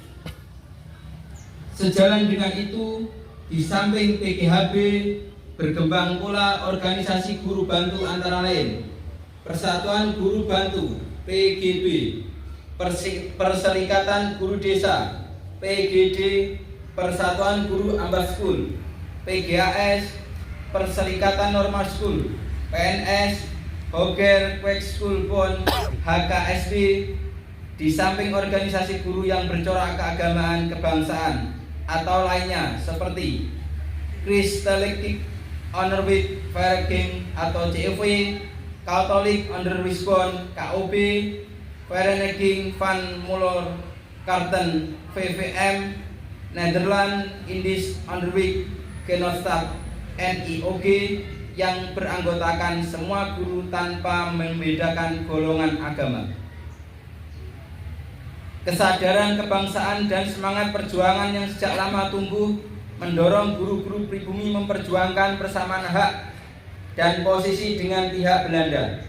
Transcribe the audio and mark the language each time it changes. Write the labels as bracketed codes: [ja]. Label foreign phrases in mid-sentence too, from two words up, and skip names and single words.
[id] Sejalan dengan itu, di samping PGHB berkembang pula organisasi guru bantu antara lain Persatuan Guru Bantu PGB, Perserikatan Guru Desa PGD, Persatuan Guru Ambas School PGAS, Perserikatan Normal School PNS, Hoger Kwek School Bon HKSB. Di samping organisasi guru yang bercorak keagamaan kebangsaan atau lainnya seperti Christelijk Onderwijs Vereniging atau COV, Catholic Onderwijs Bond KOB, Vereniging van Muller Karten VVM, Nederland Indisch Onderwijs Genootschap NIOG, yang beranggotakan semua guru tanpa membedakan golongan agama. Kesadaran kebangsaan dan semangat perjuangan yang sejak lama tumbuh mendorong guru-guru pribumi memperjuangkan persamaan hak dan posisi dengan pihak Belanda.